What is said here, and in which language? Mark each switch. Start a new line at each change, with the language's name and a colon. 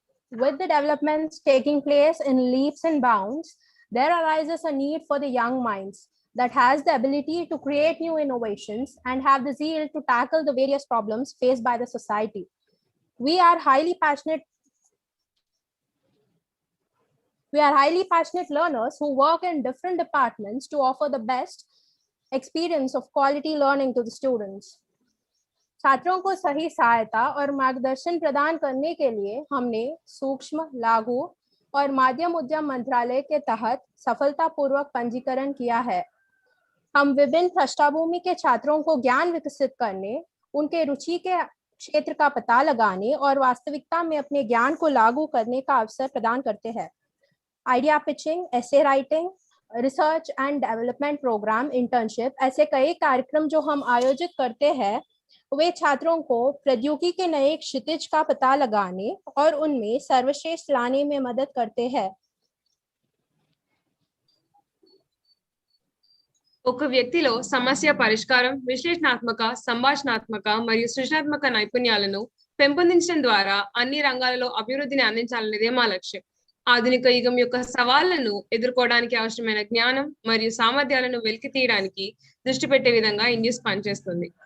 English: With the developments taking place in leaps and bounds, there arises a need for the young minds that has the ability to create new innovations and have the zeal to tackle the various problems faced by the society. We are highly passionate. We are highly passionate learners who work in different departments to offer the best experience of quality learning to the students.
Hindi: छात्रों को सही सहायता और मार्गदर्शन प्रदान करने के लिए हमने सूक्ष्म, लघु और मध्यम उद्यम मंत्रालय के तहत सफलतापूर्वक पंजीकरण किया है। हम विभिन्न पृष्ठभूमि के छात्रों को ज्ञान विकसित करने, उनके रुचि के क्षेत्र का पता लगाने और वास्तविकता में अपने ज्ञान को लागू करने का अवसर प्रदान करते हैं। Idea pitching, essay writing, research and development programme, internship, ऐसे कई कार्यक्रम जो हम आयोजित करते हैं, वे छात्रों को प्रौद्योगिकी के नए क्षितिज का पता लगाने और उनमें सर्वश्रेष्ठ लाने में मदद करते हैं।
Telugu: ఒక వ్యక్తిలో సమస్య పరిష్కారం, విశ్లేషణాత్మక, సంభాషణాత్మక మరియు సృజనాత్మక నైపుణ్యాలను పెంపొందించడం ద్వారా అన్ని రంగాలలో అభివృద్ధిని అందించాలనేదే మా లక్ష్యం. ఆధునిక యుగం యొక్క సవాళ్లను ఎదుర్కోవడానికి అవసరమైన జ్ఞానం మరియు సామర్థ్యాలను వెలికి తీయడానికి దృష్టి పెట్టే విధంగా ఇండ్యూస్ పనిచేస్తుంది.